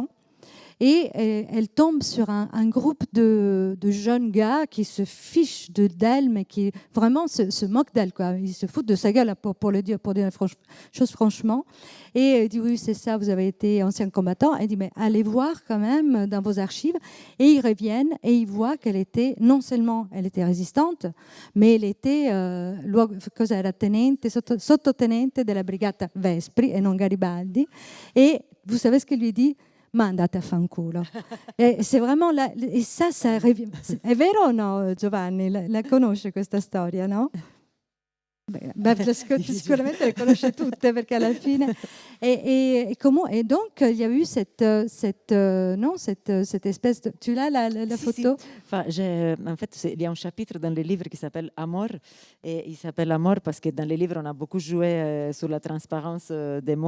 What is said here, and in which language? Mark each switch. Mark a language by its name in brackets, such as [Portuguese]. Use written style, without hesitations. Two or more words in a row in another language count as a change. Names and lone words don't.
[French] Et elle tombe sur un groupe de jeunes gars qui se fichent d'elle, mais qui vraiment se moquent d'elle, quoi. Ils se foutent de sa gueule, pour dire la chose franchement. Et elle dit oui, c'est ça, vous avez été ancien combattant. Elle dit mais allez voir quand même dans vos archives. Et ils reviennent et ils voient qu'elle était, non seulement elle était résistante, mais elle était [Italian] cosa era tenente, sottotenente della brigata Vespri [French] et non Garibaldi. Et vous savez ce qu'elle lui dit? [Italian] Ma andate a fanculo. E [French] c'est vraiment [Italian] e ça è vero o no, Giovanni? La conosce questa storia, no? Sicuramente le conosce tutte perché alla fine [French] et donc il y a eu cette espèce de... Tu l'as la photo? [Italian] Si. [French] Enfin, en fait, il y a un chapitre dans le livre qui s'appelle Amor, et il s'appelle Amor parce que dans les livres on a beaucoup joué sur la transparence des mots.